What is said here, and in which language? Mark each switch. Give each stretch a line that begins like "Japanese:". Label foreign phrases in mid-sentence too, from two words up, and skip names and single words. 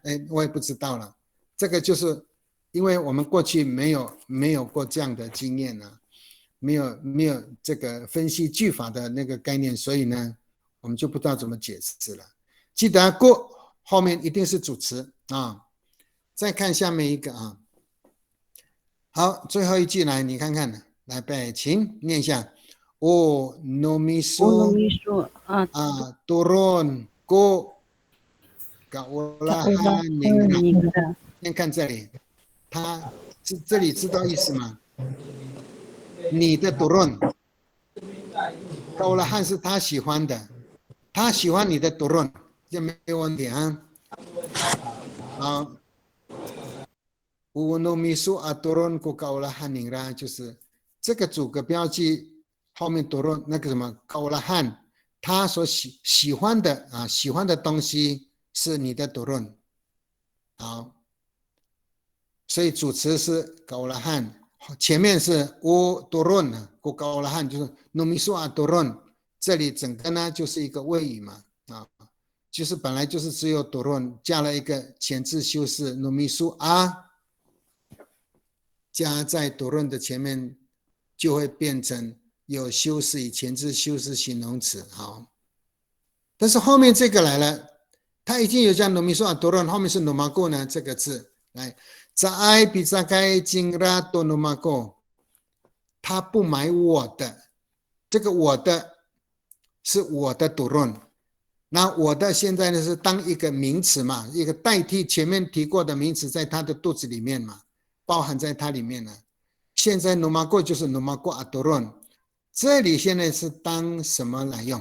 Chinese: 哎，我也不知道了，这个就是因为我们过去没有过这样的经验啊，没有这个分析句法的那个概念，所以呢，我们就不知道怎么解释了。记得过后面一定是主词啊。再看下面一个啊，好，最后一句来，你看看，来背，请念一下。
Amis: O nomiso turun ko kaulahan ningra。
Chinese: 先看这里，他这里知道意思吗？你的 turun， kaulahan 是他喜欢的，他喜欢你的 turun， 这没有问题啊。好。
Amis: Unomisu aturon ko kaulahan ningra
Chinese: 就是这个主格标记后面 turun 那个什么 kaulahan， 他所喜欢的啊，喜欢的东西是你的 turun。好，所以主词是 kaulahan， 前面是
Amis: turun ko kaulahan
Chinese: 就是
Amis: nomisu aturon，
Chinese: 这里整个呢就是一个谓语嘛啊，就是本来就是只有 turun 加了一个前置修饰
Amis: nomisu a。
Chinese: 加在 turun 的前面就会变成有修饰语前置修饰形容词。好，但是后面这个来了，它已经有讲
Amis: nomisu turun，
Chinese: 后面是 nomago 呢这个字来
Amis: Zai bizakai jingra to nomago，
Chinese: 他不买我的，这个我的是我的 turun， 那我的现在呢是当一个名词嘛，一个代替前面提过的名词在他的肚子里面嘛，包含在它里面了。现在 nomago 就是
Amis: nomago aturon，
Chinese: 这里现在是当什么来用？